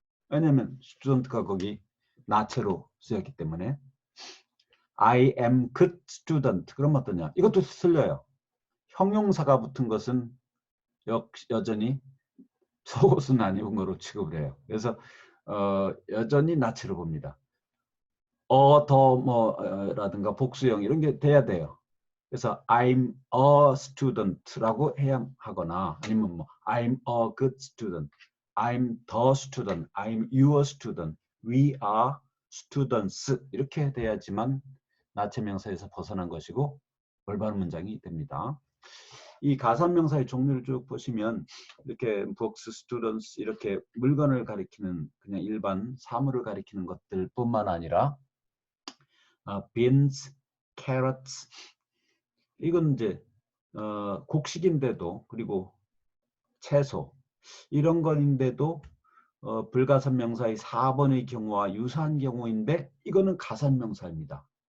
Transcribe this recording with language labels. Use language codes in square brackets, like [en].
[ko] 왜냐하면 student가 거기 나체로 쓰였기 때문에 [en] I am good student [ko] 그러면 어떠냐. 이것도 틀려요. 형용사가 붙은 것은 여전히 속옷은 안 입은 거로 취급을 해요. 그래서 여전히 나체로 봅니다. 더 뭐라든가 복수형 이런 게 돼야 돼요. 그래서 [en] I'm a student [ko] 라고 해야 하거나 아니면 뭐 [en] I'm a good student, I'm the student, I'm your student, we are students [ko] 이렇게 돼야지만 나체명사에서 벗어난 것이고 올바른 문장이 됩니다. 이 가산명사의 종류를 쭉 보시면 이렇게 books, students 이렇게 물건을 가리키는 그냥 일반 사물을 가리키는 것들뿐만 아니라 beans, carrots 이건 이제 곡식인데도 그리고 채소 이런 것인데도 불가산명사의 4번의 경우와 유사한 경우인데 이거는 가산명사입니다.